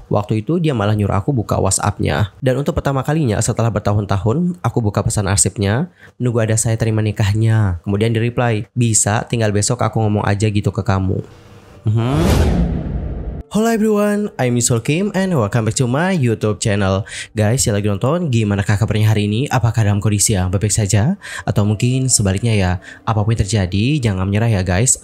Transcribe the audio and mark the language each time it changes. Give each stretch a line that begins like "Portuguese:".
Indonesian: Waktu itu dia malah nyuruh aku buka WhatsApp-nya. Dan untuk pertama kalinya setelah bertahun-tahun, aku buka pesan arsipnya, nunggu ada saya terima nikahnya. Kemudian di-reply, bisa tinggal besok aku ngomong aja gitu ke kamu.
English: Hello everyone, I'm Misul Kim and welcome back to my YouTube channel.
Indonesian: Guys, yang lagi nonton, gimana kabarnya hari ini? Apakah dalam kondisi yang baik saja? Atau mungkin sebaliknya ya, apapun yang terjadi, jangan menyerah ya guys.